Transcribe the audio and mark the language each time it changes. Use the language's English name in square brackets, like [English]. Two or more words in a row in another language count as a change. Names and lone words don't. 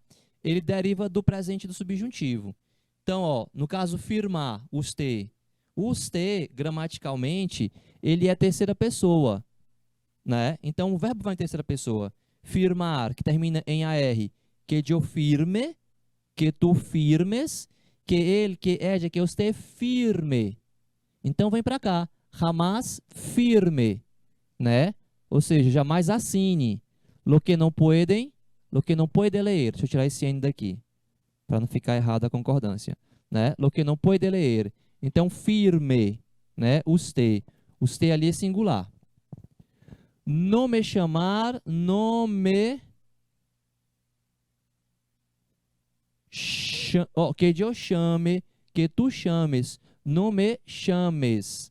[Portuguese] Ele deriva do presente do subjuntivo. Então, ó, no caso firmar, o te, gramaticalmente, ele é terceira pessoa, né? Então, o verbo vai em terceira pessoa. Firmar, que termina em AR, que eu firme, que tu firmes, que ele, [Spanish] que ella, que usted firme. [Portuguese] Então, vem para cá. [Spanish] Jamás firme, [Portuguese] né? Ou seja, jamais assine. [Spanish] Lo que não puede leer. Deixa eu tirar esse N daqui, para não ficar errada a concordância, né? Lo que não puede leer. [Portuguese] Então, firme, né? Usted. Usted ali é singular. No me chamar, no me que eu chame, que tu chames, no me chames.